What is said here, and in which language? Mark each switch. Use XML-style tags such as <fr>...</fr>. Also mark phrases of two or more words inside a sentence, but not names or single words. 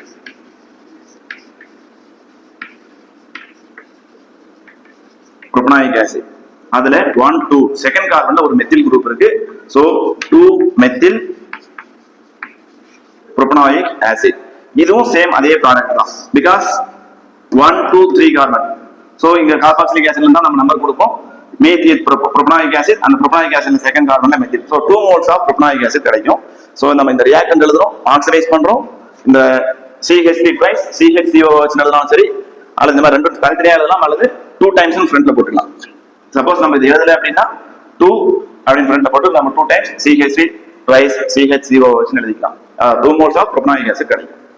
<en>அதுல 1 2 second carbon ஒரு methyl group இருக்கு so 2 methyl propanoic acid இதுவும் சேம் அதே ப்ராடக்ட் தான் பிகாஸ் 1 2 3 carbon so</en> <ta>இங்க</ta> <en>carboxylic acid</en> <ta>தான் நம்ம நம்பர் கொடுப்போம்</ta> <en>methyl propanoic acid and propanoic acid second carbon methyl so 2 moles of propanoic acid</en> <ta>கிடைக்கும் so நம்ம இந்த ரியாக்டன்ட் எழுதுறோம் ஆக்சிடைஸ் பண்றோம் இந்த CH3 twice CHCOOH எழுதலாம் சரி அல்லது இந்த மாதிரி ரெண்டு தனித்தனியா எழுதலாம் அல்லது 2</ta> <en>times front</en> <ta>போட்டுக்கலாம் சப்போஸ் நம்ம இது எழுதல அப்படின்னா 2 அப்படினு ஃப்ரண்ட்ல போட்டு நம்ம</ta> <en>2 times CH3 twice CHCOOH</en> <ta>எழுதிக்கலாம்</ta> <en>2 moles of propanoic acid</en> <ta>கிடைக்கும்</ta>